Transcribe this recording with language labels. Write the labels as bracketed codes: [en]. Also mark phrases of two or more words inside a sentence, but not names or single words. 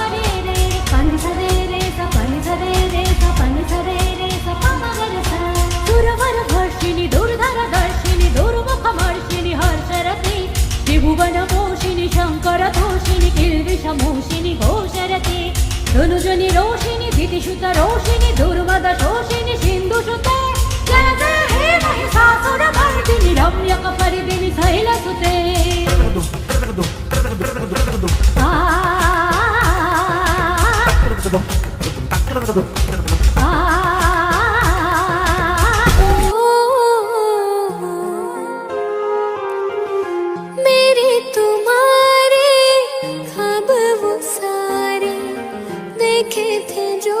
[sa] रे रे रे पनि स रे रे स पनि स रे रे स पनि स रे रे स प म ग रे सा दूरवरवर्षिणि दूरधरदर्शिनि दूर्मुखवर्षिणि हर्षरते त्रिभुवनपोषिणि शङ्करतोषिणि गिरिविषमोषिनि घोषरते धनुजनि रोषिणि दितिसुत रोषिणि दुर्मदशोषिणि सिन्धुसुते जय जय हे महिषासुरमर्दिनि रम्यकपरिदिनि शैलसुते आ [hi] मेरे तुम्हारे ख्वाब वो सारे देखे थे जो